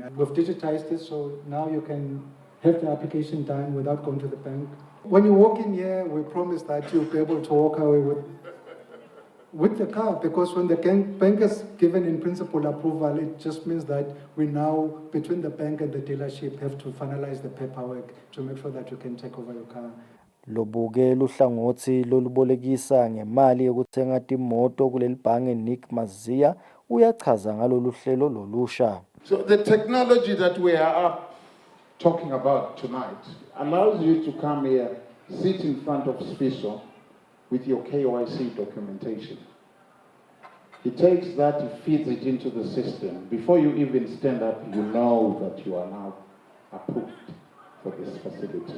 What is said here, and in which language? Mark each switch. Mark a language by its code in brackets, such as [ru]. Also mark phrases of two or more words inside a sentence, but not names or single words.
[en] We've digitized it, so now you can have the application done without going to the bank. When you walk in here, we promise that you'll be able to walk away with with the car, because when the bank has given in principle approval, it just means that we now, between the bank and the dealership, have to finalize the paperwork to make sure that you can take over your car. [nd] Lobuke luhlangothi lolubolekisa ngemali yokuthenga imoto kuleli bhange Nick Mazia uyachaza ngalolu hlelo lolusha. [en] So the technology that we are up talking about tonight allows you to come here, sit in front of Sfiso with your KYC documentation. He takes that, he feeds it into the system. Before you even stand up, you know that you are now approved for this facility.